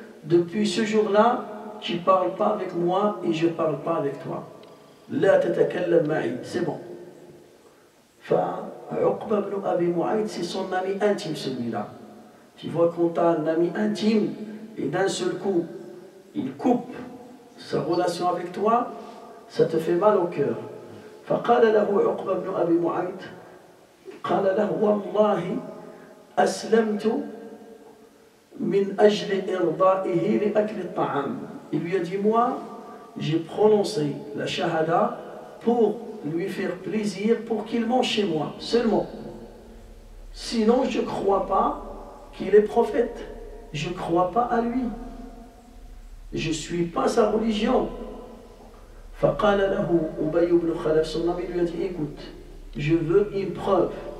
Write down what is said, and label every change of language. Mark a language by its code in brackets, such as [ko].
[fr] Depuis ce jour-là, tu ne parles pas avec moi et je ne parle pas avec toi. [ar] La tatakallam ma'i, [fr] c'est bon. Uqba ibn Abi Mu'ayt, c'est son ami intime celui-là. Tu vois, quand tu as un ami intime et d'un seul coup, il coupe sa relation avec toi, ça te fait mal au cœur. [ar] فقال له عقبة بن أبي معيط قال له والله أسلمت من أجل إرضائه لأكل الطعام. [fr] Il lui a dit, moi, j'ai prononcé la shahada pour lui faire plaisir, pour qu'il mange chez moi, seulement. Sinon, je ne crois pas qu'il est prophète. Je ne crois pas à lui. Je ne suis pas sa religion. [ar] فقال له أبي بن خلف, [fr] son ami lui a dit, écoute, je veux une preuve.